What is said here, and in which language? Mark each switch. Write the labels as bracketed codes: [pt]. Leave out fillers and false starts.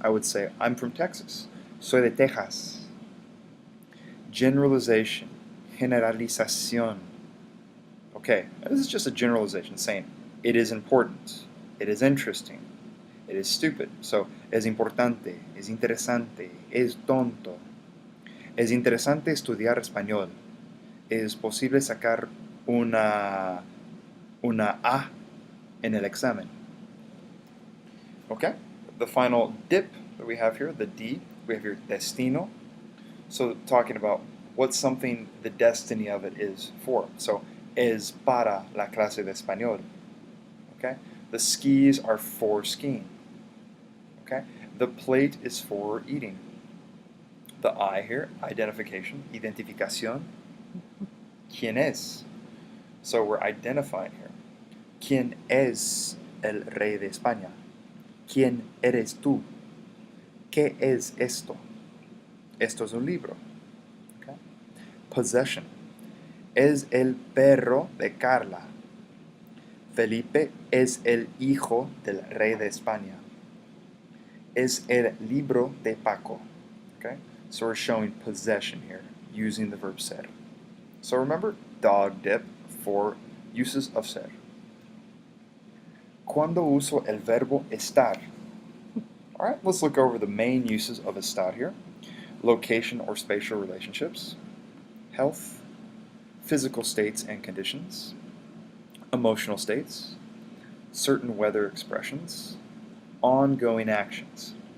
[en] I would say, I'm from Texas. [es] Soy de Texas. [en] Generalization, generalización. Okay, this is just a generalization saying it is important, it is interesting, it is stupid. [es] So, es importante, es interesante, es tonto. Es interesante estudiar español. Es posible sacar una A en el examen. [en] Okay, the final dip that we have here, the D, we have here destino. So talking about what something, the destiny of it is for. [es] So, es para la clase de español. [en] Okay? The skis are for skiing. Okay? The plate is for eating. The I here, identification, identificación. [es] ¿Quién es? [en] So we're identifying here. [es] ¿Quién es el rey de España? ¿Quién eres tú? ¿Qué es esto? Esto es un libro. Okay? Possession. Es el perro de Carla. Felipe es el hijo del rey de España. Es el libro de Paco. Okay? [en] So we're showing possession here, using the verb ser. So remember, D.O.G.D.I.P. for uses of ser. [es] ¿Cuándo uso el verbo estar? [en] All right, let's look over the main uses of estar here. Location or spatial relationships, health, physical states and conditions, emotional states, certain weather expressions, ongoing actions.